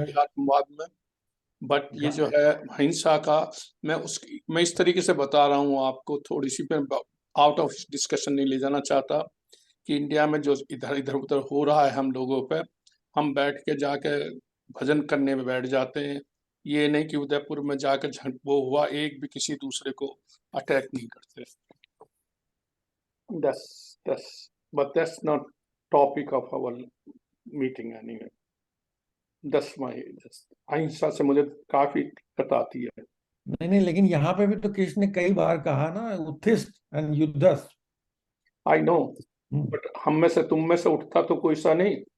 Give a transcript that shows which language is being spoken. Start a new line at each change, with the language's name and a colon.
Hindi: अध्यात्मवाद में, बट ये जो है हिंसा का, मैं इस तरीके से बता रहा हूँ आपको, थोड़ी सी मैं आउट ऑफ डिस्कशन नहीं ले जाना चाहता कि इंडिया में जो इधर इधर उधर हो रहा है हम लोगों पे, हम बैठ के जाके भजन करने में बैठ जाते हैं। ये नहीं कि उदयपुर में जाकर वो हुआ, एक भी किसी दूसरे को अटैक नहीं करते।
English: that's not topic of our meeting anyway।
Hindi: अहिंसा से मुझे काफी दिक्कत आती है। नहीं, लेकिन यहाँ पे भी तो कृष्ण ने कई बार कहा ना, उत्थिष्ठ एंड युद्धस्थ।
English: I know, but
Hindi: हम में से तुम में से उठता तो कोई सा नहीं।